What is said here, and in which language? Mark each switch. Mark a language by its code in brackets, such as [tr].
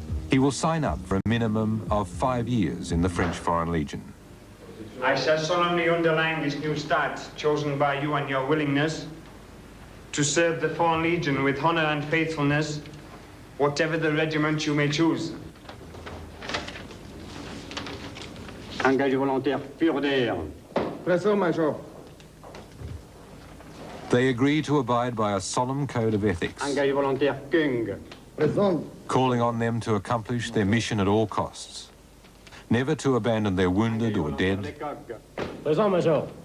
[en] He will sign up for a minimum of 5 years in the French Foreign Legion. I shall solemnly underline this new start chosen by you and your willingness to serve the Foreign Legion with honor and faithfulness, whatever the regiment you may choose. [fr] Engagé volontaire pur d'air. Présent, Major. [en] They agree to abide by a solemn code of ethics, [fr] Engagé volontaire Kung. Présent. [en] calling on them to accomplish their mission at all costs, never to abandon their wounded or dead, [fr] Présent, Major.